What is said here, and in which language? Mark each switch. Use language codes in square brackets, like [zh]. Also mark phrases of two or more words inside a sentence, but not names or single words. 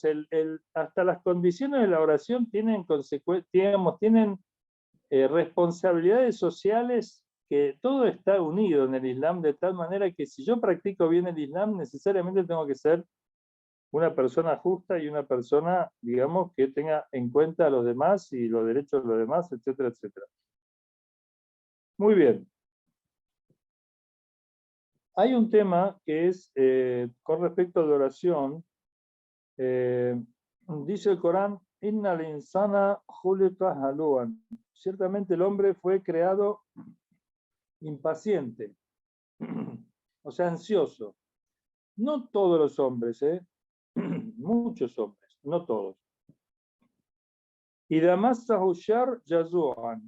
[es] Hasta las condiciones de la oración tienen digamos, tienen responsabilidades sociales, que todo está unido en el Islam, de tal manera que si yo practico bien el Islam, necesariamente tengo que ser una persona justa y una persona, digamos, que tenga en cuenta a los demás y los derechos de los demás, etcétera, etcétera. Muy bien. Hay un tema que es con respecto a la oración. Dice el Corán, [ar] إن الإنسان خلق هلوعا. [es] Ciertamente el hombre fue creado impaciente, o sea, ansioso. No todos los hombres, muchos hombres, no todos. [ar] إذا مسه الشر جزوعا.